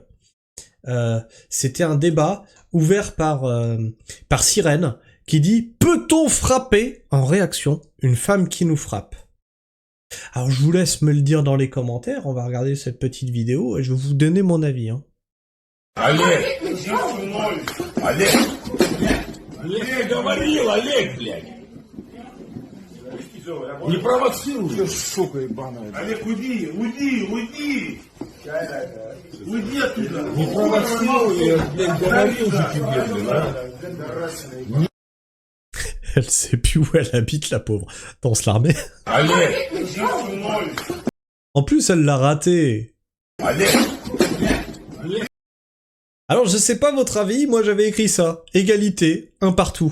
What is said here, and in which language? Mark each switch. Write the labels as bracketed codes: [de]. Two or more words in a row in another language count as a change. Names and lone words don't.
[fr] C'était un débat ouvert par Sirène qui dit « Peut-on frapper en réaction une femme qui nous frappe ?» Alors je vous laisse me le dire dans les commentaires, on va regarder cette petite vidéo et je vais vous donner mon avis. Hein. [ru] Олег! Олег! Олег говорил, Олег, блядь! Не провоцируй! Сука ебаная! Олег, уйди, уйди, уйди! Уйди оттуда! Не провоцируй, я, блядь, говорил же тебе, блядь! [fr] Elle sait plus où elle habite, la pauvre. Danse l'armée. [ru] Олег! [fr] En plus, elle l'a raté. [ru] Олег! [fr] Alors, je sais pas votre avis, moi j'avais écrit ça. Égalité, un partout.